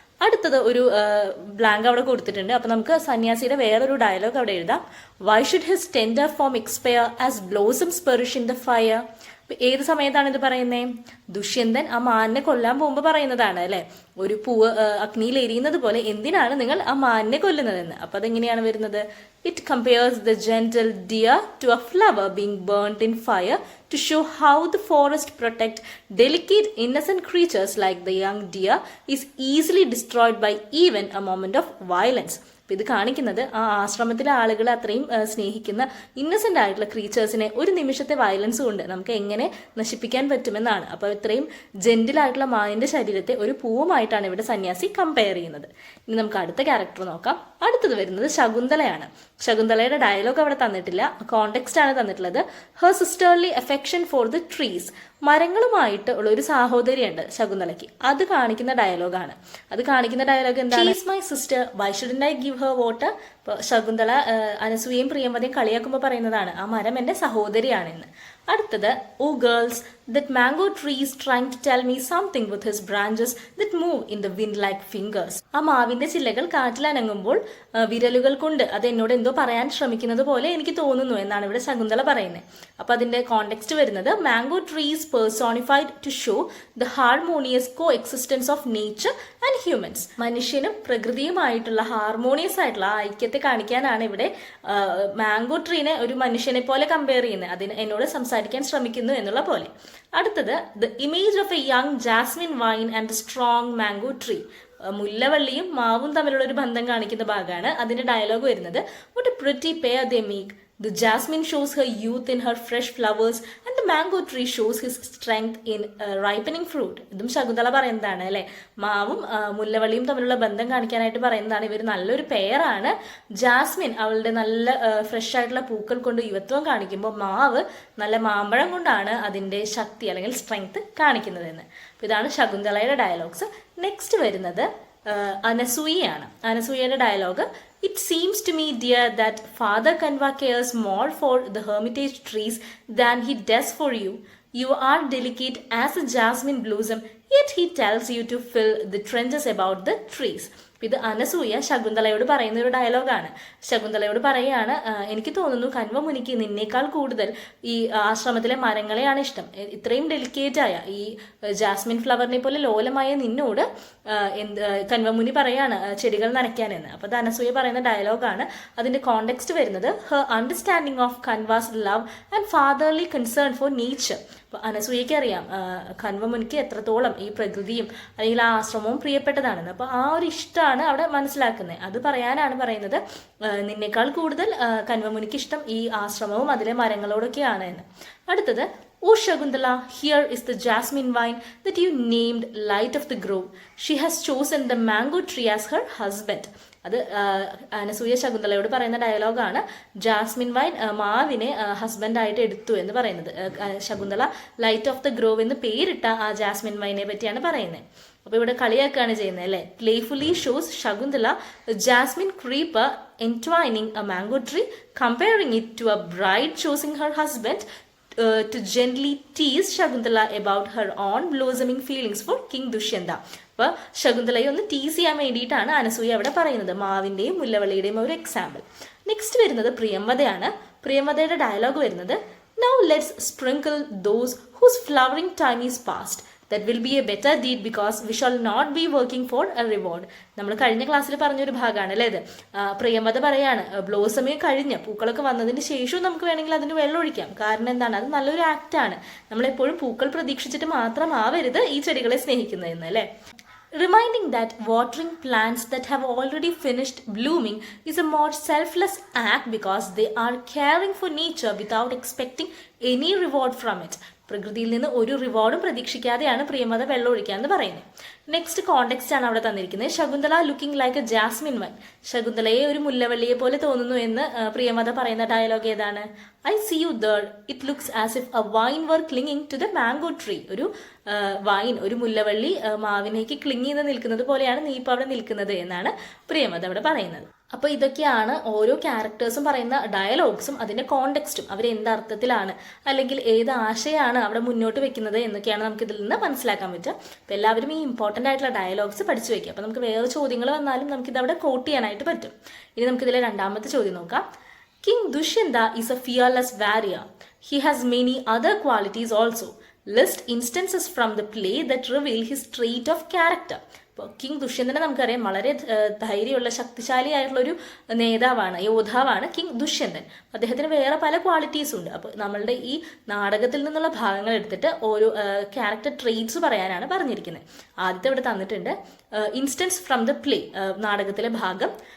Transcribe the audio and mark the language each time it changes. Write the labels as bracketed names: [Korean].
[Malayalam] അടുത്തത് ഒരു ബ്ലാങ്ക് അവിടെ കൊടുത്തിട്ടുണ്ട്. അപ്പൊ നമുക്ക് സന്യാസിയുടെ വേറൊരു ഡയലോഗ് അവിടെ എഴുതാം. [English] Why should his tender form expire as blossoms perish in the fire. [Malayalam] ഏത് സമയത്താണ് ഇത് പറയുന്നത്? ദുഷ്യന്തൻ ആ മാനിനെ കൊല്ലാൻ പോകുമ്പോൾ പറയുന്നതാണ് അല്ലെ. ഒരു പൂവ് അഗ്നിയിൽ എരിയുന്നത് പോലെ എന്തിനാണ് നിങ്ങൾ ആ മാനിനെ കൊല്ലുന്നതെന്ന്. അപ്പൊ അതെങ്ങനെയാണ് വരുന്നത്? [English] It compares the gentle deer to a flower being burned in fire to show how the forest protect delicate innocent creatures like the young deer is easily destroyed by even a moment of violence. [Malayalam] ഇത് കാണിക്കുന്നത് ആ ആശ്രമത്തിലെ ആളുകൾ അത്രയും സ്നേഹിക്കുന്ന ഇന്നസെന്റ് ആയിട്ടുള്ള ക്രീച്ചേഴ്സിനെ ഒരു നിമിഷത്തെ വയലൻസ് കൊണ്ട് നമുക്ക് എങ്ങനെ നശിപ്പിക്കാൻ പറ്റുമെന്നാണ്. അപ്പോൾ ഇത്രയും ജെന്റിലായിട്ടുള്ള മാനിന്റെ ശരീരത്തെ ഒരു പൂവുമായിട്ടാണ് ഇവിടെ സന്യാസി കമ്പയർ ചെയ്യുന്നത്. ഇനി നമുക്ക് അടുത്ത ക്യാരക്ടർ നോക്കാം. അടുത്തത് വരുന്നത് ശകുന്തളയാണ്. ശകുന്തളയുടെ ഡയലോഗ് അവിടെ തന്നിട്ടില്ല, കോണ്ടെക്സ്റ്റ് ആണ് തന്നിട്ടുള്ളത്. [English] Her sisterly affection for the trees. [Malayalam] മരങ്ങളുമായിട്ട് ഉള്ള ഒരു സാഹോദര്യമുണ്ട് ശകുന്തളയ്ക്ക്. അത് കാണിക്കുന്ന ഡയലോഗാണ്. അത് കാണിക്കുന്ന ഡയലോഗ് എന്താണ്? [English] She is my sister, why shouldn't I give her water. [Malayalam] Shakuntala അനസൂയയും പ്രിയമതയും കളിയാക്കുമ്പോൾ പറയുന്നതാണ് ആ മരം എന്റെ സഹോദരിയാണെന്ന്. [English] അടുത്തത്, O girls, that mango tree is trying to tell me something with his branches that move in the wind like fingers. [Malayalam] ആ മാവിന്റെ ചില്ലകൾ കാറ്റിലനങ്ങുമ്പോൾ വിരലുകൾ കൊണ്ട് അത് എന്നോട് എന്തോ പറയാൻ ശ്രമിക്കുന്നത് പോലെ എനിക്ക് തോന്നുന്നു എന്നാണ് ഇവിടെ ശകുന്തള പറയുന്നത്. അപ്പൊ അതിന്റെ കോണ്ടെക്സ്റ്റ് വരുന്നത് [English] Mango trees personified to show the harmonious coexistence of nature and humans. [Malayalam] മനുഷ്യനും പ്രകൃതിയുമായിട്ടുള്ള ഹാർമോണിയസ് ആയിട്ടുള്ള ആ ഐക്യത്തെ കാണിക്കാനാണ് ഇവിടെ മാംഗോ ട്രീനെ ഒരു മനുഷ്യനെ പോലെ കമ്പയർ ചെയ്യുന്നത്. അതിന് എന്നോട് സംസാരിക്കാൻ ശ്രമിക്കുന്നു എന്നുള്ള പോലെ. അടുത്തത്, [English] The image of a young jasmine vine and strong mango tree. [Malayalam] മുല്ലവള്ളിയും മാവും തമ്മിലുള്ള ഒരു ബന്ധം കാണിക്കുന്ന ഭാഗമാണ്. അതിന്റെ ഡയലോഗ് വരുന്നത്, [English] what a pretty pair they make. The jasmine shows her youth in her fresh flowers and the mango tree shows his strength in ripening fruit. [Malayalam] ഇതും ശകുന്തള പറയുന്നതാണ് അല്ലെ. മാവും മുല്ലവള്ളിയും തമ്മിലുള്ള ബന്ധം കാണിക്കാനായിട്ട് പറയുന്നതാണ്. ഇവർ നല്ലൊരു പെയറാണ്. ജാസ്മിൻ അവളുടെ നല്ല ഫ്രഷ് ആയിട്ടുള്ള പൂക്കൾ കൊണ്ട് യുവത്വം കാണിക്കുമ്പോൾ മാവ് നല്ല മാമ്പഴം കൊണ്ടാണ് അതിന്റെ ശക്തി അല്ലെങ്കിൽ സ്ട്രെങ്ത് കാണിക്കുന്നതെന്ന്. ഇതാണ് ശകുന്തളയുടെ ഡയലോഗ്സ്. നെക്സ്റ്റ് വരുന്നത് അനസൂയയാണ്. അനസൂയയുടെ dialogue, [English] It seems to me, dear, that Father Kanva cares more for the hermitage trees than he does for you. You are delicate as a jasmine blossom, yet he tells you to fill the trenches about the trees. [Malayalam] ഇത് അനസൂയ ശകുന്തളയോട് പറയുന്ന ഒരു ഡയലോഗാണ്. ശകുന്തളയോട് പറയാണ്, എനിക്ക് തോന്നുന്നു കന്വമുനിക്ക് നിന്നേക്കാൾ കൂടുതൽ ഈ ആശ്രമത്തിലെ മരങ്ങളെയാണ് ഇഷ്ടം. ഇത്രയും ഡെലിക്കേറ്റ് ആയ ഈ ജാസ്മിൻ ഫ്ലവറിനെ പോലെ ലോലമായ നിന്നോട് കന്വമുനി പറയാണ് ചെടികൾ നനയ്ക്കാനെന്ന്. അപ്പോൾ അത് അനസൂയ പറയുന്ന ഡയലോഗാണ്. അതിന്റെ കോണ്ടെക്സ്റ്റ് വരുന്നത് [English] Her understanding of Kanva's love and fatherly concern for nature. [Malayalam] അപ്പോൾ അനസൂയയ്ക്ക് അറിയാം കന്വമുനിക്ക് എത്രത്തോളം ഈ പ്രകൃതിയും അല്ലെങ്കിൽ ആ ആശ്രമവും പ്രിയപ്പെട്ടതാണെന്ന്. അപ്പോൾ ആ ഒരു ഇഷ്ടമാണ് അവിടെ മനസ്സിലാക്കുന്നത്. അത് പറയാനാണ് പറയുന്നത് നിന്നേക്കാൾ കൂടുതൽ കന്വമുനിക്ക് ഇഷ്ടം ഈ ആശ്രമവും അതിലെ മരങ്ങളോടൊക്കെയാണ് എന്ന്. [English] അടുത്തത്, O Shakuntala, here is the jasmine vine that you named Light of the Grove. She has chosen the mango tree as her husband. [Malayalam] അത് അനസൂയ ശകുന്തളയോട് പറയുന്ന ഡയലോഗാണ്. ജാസ്മിൻ വൈൻ മാവിനെ ഹസ്ബൻഡായിട്ട് എടുത്തു എന്ന് പറയുന്നത്. Shakuntala light of the grove എന്ന് പേരിട്ട ആ ജാസ്മിൻ വൈനെ പറ്റിയാണ് പറയുന്നത്. അപ്പോൾ ഇവിടെ കളിയാക്കുകയാണ് ചെയ്യുന്നത് അല്ലേ. [English] Playfully shows Shakuntala jasmine creeper entwining a mango tree, comparing it to a bride choosing her husband to gently tease Shakuntala about her own blossoming feelings for King Dushyanta. [Malayalam] അപ്പോൾ ശകുന്തളയെ ഒന്ന് ടീസ് ചെയ്യാൻ വേണ്ടിയിട്ടാണ് അനസൂയ അവിടെ പറയുന്നത്. മാവിൻ്റെയും മുല്ലവള്ളിയുടെയും ഒരു എക്സാമ്പിൾ. നെക്സ്റ്റ് വരുന്നത് പ്രിയംവദയാണ്. പ്രിയംവദയുടെ ഡയലോഗ് വരുന്നത്, [English] Now let's sprinkle those whose flowering time is past. That will be a better deed because we shall not be working for a reward. [Malayalam] നമ്മൾ കഴിഞ്ഞ ക്ലാസ്സിൽ പറഞ്ഞൊരു ഭാഗമാണ് അല്ലേ ഇത്. പ്രിയമത പറയാണ് ബ്ലോസമേ കഴിഞ്ഞ് പൂക്കളൊക്കെ വന്നതിന് ശേഷവും നമുക്ക് വേണമെങ്കിൽ അതിന് വെള്ളം ഒഴിക്കാം. കാരണം എന്താണ്, അത് നല്ലൊരു ആക്റ്റാണ്. നമ്മളെപ്പോഴും പൂക്കൾ പ്രതീക്ഷിച്ചിട്ട് മാത്രമാവരുത് ഈ ചെടികളെ സ്നേഹിക്കുന്നതെന്ന് അല്ലേ. [English] Reminding that watering plants that have already finished blooming is a more selfless act because they are caring for nature without expecting any reward from it. [Malayalam] പ്രകൃതിയിൽ നിന്ന് ഒരു റിവാർഡും പ്രതീക്ഷിക്കാതെയാണ് പ്രിയമത വെള്ളം ഒഴിക്കുക എന്ന് പറയുന്നത്. നെക്സ്റ്റ് കോണ്ടെക്സ്റ്റ് ആണ് അവിടെ തന്നിരിക്കുന്നത്. Shakuntala [English] Looking like a jasmine vine. [Malayalam] ശകുന്തളയെ ഒരു മുല്ലവള്ളിയെ പോലെ തോന്നുന്നു എന്ന് പ്രിയമത പറയുന്ന ഡയലോഗ് ഏതാണ്? [English] I see you there it looks as if a vine were clinging to the mango tree. [Malayalam] ഒരു വൈൻ, ഒരു മുല്ലവള്ളി മാവിനേക്ക് ക്ലിങ്ങി ചെയ്ത് നിൽക്കുന്നത് പോലെയാണ് നീ ഇപ്പോൾ അവിടെ നിൽക്കുന്നത് എന്നാണ് പ്രിയമത അവിടെ പറയുന്നത്. അപ്പോൾ ഇതൊക്കെയാണ് ഓരോ ക്യാരക്ടേഴ്സും പറയുന്ന ഡയലോഗ്സും അതിൻ്റെ കോണ്ടെക്സ്റ്റും, അവർ എന്തർത്ഥത്തിലാണ് അല്ലെങ്കിൽ ഏത് ആശയമാണ് അവിടെ മുന്നോട്ട് വെക്കുന്നത് എന്നൊക്കെയാണ് നമുക്ക് ഇതിൽ നിന്ന് മനസ്സിലാക്കാൻ പറ്റുക. അപ്പോൾ എല്ലാവരും ഈ ഇമ്പോർട്ടൻ്റ് ആയിട്ടുള്ള ഡയലോഗ്സ് പഠിച്ചു വയ്ക്കുക. അപ്പോൾ നമുക്ക് വേറെ ചോദ്യങ്ങൾ വന്നാലും നമുക്കിതവിടെ കോട്ട് ചെയ്യാനായിട്ട് പറ്റും. ഇനി നമുക്കിതിലെ രണ്ടാമത്തെ ചോദ്യം നോക്കാം. [English] King Dushyanta is a fearless warrior. He has many other qualities also. List instances from the play that reveal his trait of character. [Malayalam] ഇപ്പോൾ കിങ് ദുഷ്യന്തനെ നമുക്കറിയാം വളരെ ധൈര്യമുള്ള ശക്തിശാലിയായിട്ടുള്ള ഒരു നേതാവാണ്, യോദ്ധാവാണ് കിങ് ദുഷ്യന്തൻ. അദ്ദേഹത്തിന് വേറെ പല ക്വാളിറ്റീസും ഉണ്ട്. അപ്പോൾ നമ്മളുടെ ഈ നാടകത്തിൽ നിന്നുള്ള ഭാഗങ്ങൾ എടുത്തിട്ട് ഓരോ ക്യാരക്ടർ ട്രെയ്റ്റ്സ് പറയാനാണ് പറഞ്ഞിരിക്കുന്നത്. ആദ്യത്തെ ഇവിടെ തന്നിട്ടുണ്ട് [English] instance from the play, [Malayalam] നാടകത്തിലെ ഭാഗം.